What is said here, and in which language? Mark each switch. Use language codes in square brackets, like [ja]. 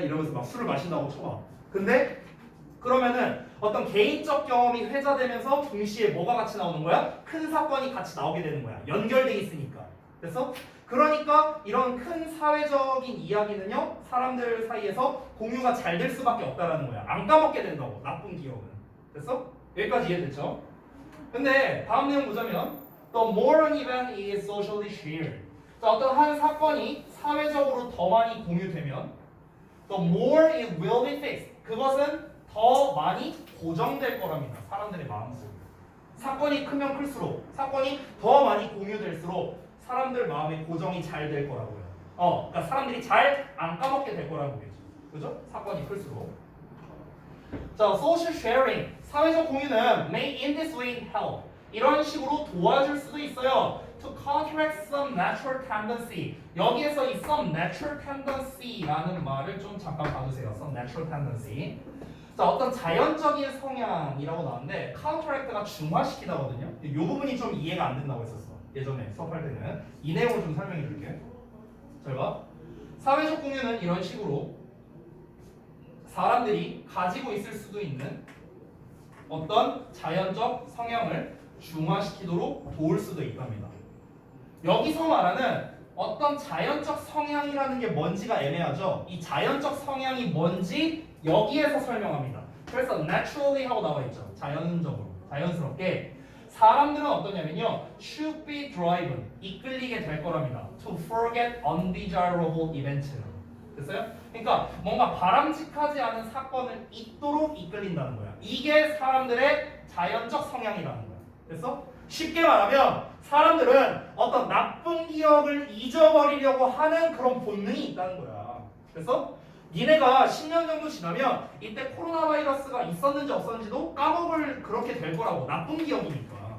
[ko] 이러면서 막 술을 마신다고 쳐봐. 근데 그러면은 어떤 개인적 경험이 회자되면서 동시에 뭐가 같이 나오는 거야? 큰 사건이 같이 나오게 되는 거야. 연결돼 있으니까. 됐어? 그러니까 이런 큰 사회적인 이야기는요 사람들 사이에서 공유가 잘 될 수밖에 없다라는 거야. 안 까먹게 된다고. 나쁜 기억은. 됐어? 여기까지 이해됐죠? 근데 다음 내용 보자면 [en] The more an event is socially shared. [ko] 자, 어떤 한 사건이 사회적으로 더 많이 공유되면 [en] The more it will be fixed. [ko] 그것은 더 많이 고정될 거랍니다. 사람들의 마음속에. 사건이 크면 클수록 사건이 더 많이 공유될수록 사람들 마음에 고정이 잘 될 거라고요. 그러니까 사람들이 잘 안 까먹게 될 거라고 보겠죠. 그죠? 사건이 클수록. 자, social sharing. 사회적 공유는 [en] may in this way help. [ko] 이런 식으로 도와줄 수도 있어요. [en] To counteract some natural tendency. [ko] 여기에서 이 [en] some natural tendency [ko] 라는 말을 좀 잠깐 봐주세요. [en] some natural tendency. [ko] 자, 어떤 자연적인 성향이라고 나왔는데 counteract가 중화시키다거든요. 이 부분이 좀 이해가 안 된다고 했었어. 예전에 수업할 때는. 이 내용을 좀 설명해 줄게. 잘 봐. 사회적 공유는 이런 식으로 사람들이 가지고 있을 수도 있는 어떤 자연적 성향을 중화시키도록 도울 수도 있답니다. 여기서 말하는 어떤 자연적 성향이라는 게 뭔지가 애매하죠. 이 자연적 성향이 뭔지 여기에서 설명합니다. 그래서 naturally 하고 나와 있죠. 자연적으로, 자연스럽게 사람들은 어떠냐면요, [en] should be driven, [ko] 이끌리게 될 거랍니다. [en] To forget undesirable events. [ko] 됐어요? 그러니까 뭔가 바람직하지 않은 사건을 잊도록 이끌린다는 거야. 이게 사람들의 자연적 성향이라는 거야. 됐어? 쉽게 말하면 사람들은 어떤 나쁜 기억을 잊어버리려고 하는 그런 본능이 있다는 거야. 그래서 니네가 10년 정도 지나면 이때 코로나 바이러스가 있었는지 없었는지도 까먹을 그렇게 될 거라고. 나쁜 기억이니까.